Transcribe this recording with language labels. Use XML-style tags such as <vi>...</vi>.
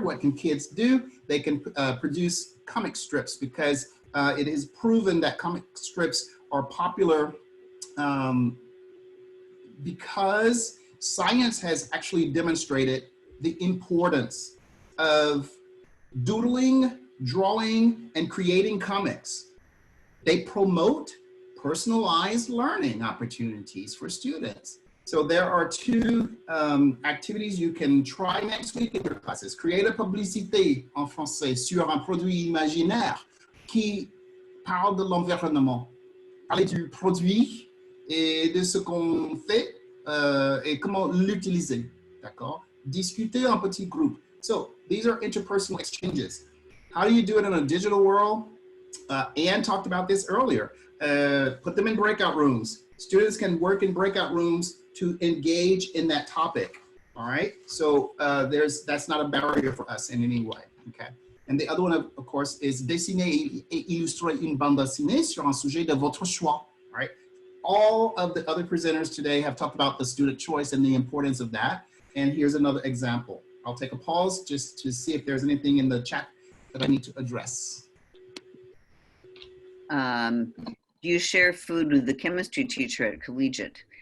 <en>What can kids do? They can produce comic strips, because it is proven that comic strips are popular because science has actually demonstrated the importance of doodling, drawing, and creating comics. They promote personalized learning opportunities for students. So there are two activities you can try next week in your classes.</en> <fr>Créer la publicité en français sur un produit imaginaire qui parle de l'environnement. Parler du produit et de ce qu'on fait et comment l'utiliser, d'accord? Discuter en petits groupes.</fr> <en>So these are interpersonal exchanges. How do you do it in a digital world? Anne talked about this earlier. Put them in breakout rooms. Students can work in breakout rooms to engage in that topic, all right? So that's not a barrier for us in any way, okay? And the other one, of course, is</en> <fr>dessiner et illustrer une bande dessinée sur un sujet de votre choix,</fr> <en>all right? All of the other presenters today have talked about the student choice and the importance of that. And here's another example. I'll take a pause just to see if there's anything in the chat that I need to address. Do you share food with the chemistry teacher at collegiate?</en>